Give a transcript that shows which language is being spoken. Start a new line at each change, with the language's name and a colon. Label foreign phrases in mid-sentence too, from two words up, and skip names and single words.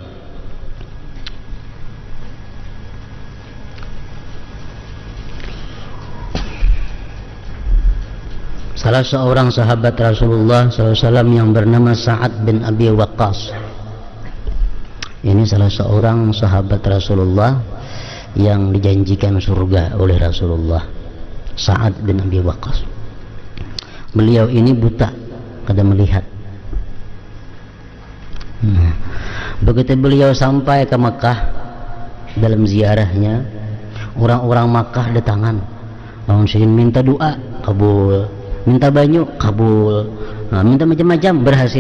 Banjar: Salah seorang sahabat Rasulullah SAW yang bernama Sa'ad bin Abi Waqqas. Ini salah seorang sahabat Rasulullah yang dijanjikan surga oleh Rasulullah, Sa'ad bin Abi Waqqas. Beliau ini buta, kada melihat. Begitu beliau sampai ke Makkah dalam ziarahnya, orang-orang Makkah datangan, minta doa, kabul, minta banyu, kabul, nah, minta macam-macam, berhasil.